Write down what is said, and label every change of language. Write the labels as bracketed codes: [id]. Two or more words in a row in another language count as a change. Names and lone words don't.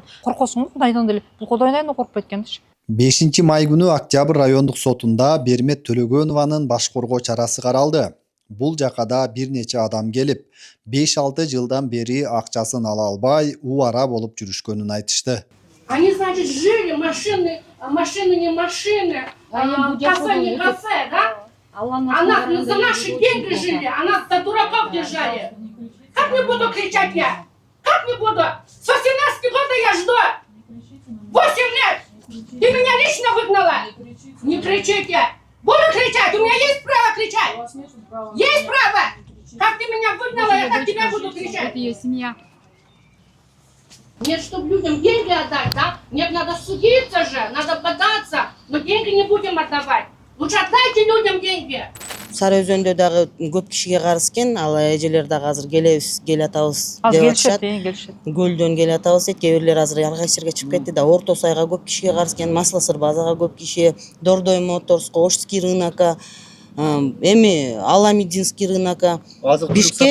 [ky] Коркосуң го Кудайдан деле. Бул Кудайдан да коркпойт экенчи. 5 май күнү Октябрь райондук сотунда Бермет Төлөгөнованын баш коргоо чарасы каралды. Бул жакада бир нече адам келип, 5-6 жылдан бери акчасын ала албай, убара болуп жүрүшкөнүн айтышты. [ru] Они, значит, жили, машины не машины, кафе не кафе, да? Она за наши деньги жили, а нас за дураков держали. Как не буду кричать я? Как не буду? С 18 года я жду. 8 лет. Ты меня лично выгнала. Не кричите. Буду кричать, у меня есть право кричать. Есть право. Как ты меня выгнала, я так тебя буду кричать. Это ее семья. Нет, чтобы людям деньги отдать, да? Нет, надо судиться же, надо податься. Но деньги не будем отдавать. Лучше отдайте людям деньги. [ky] Сары өзөндө дагы көп кишиге карыз экен, ал эжелер дагы азыр келебиз, келатабыз Азыр деп келишет, атышат. келишет. Көлдөн келатабыз дейт, кээ бирлер азыр ар кайсы жерге чыгып кетти да, Орто Сайга көп кишиге карыз экен, Маслосыр базага көп киши, Дордой Моторс, Ошский рынокко, эми Аламединский рынокко, Бишкек